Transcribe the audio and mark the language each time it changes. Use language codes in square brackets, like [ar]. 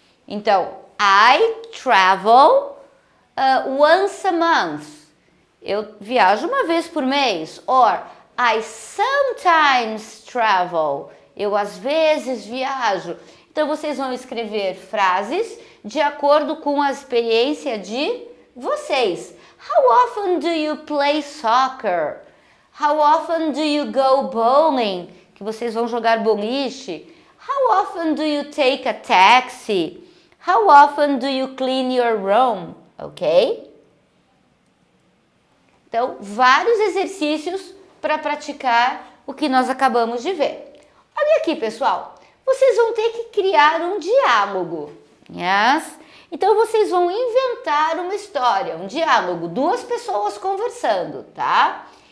[pt] Então, [en] I travel once a month. [pt] Eu viajo uma vez por mês. [en] Or, I sometimes travel. [pt] Eu às vezes viajo. Então, vocês vão escrever frases de acordo com a experiência de vocês. [en] How often do you play soccer? How often do you go bowling? [pt] Que vocês vão jogar boliche. [en] How often do you take a taxi? How often do you clean your room? Ok? [pt] Então, vários exercícios para praticar o que nós acabamos de ver. Olha aqui, pessoal. Vocês vão ter que criar um diálogo. [en] Yes? [pt] Então, vocês vão inventar uma história, um diálogo, duas pessoas conversando, tá?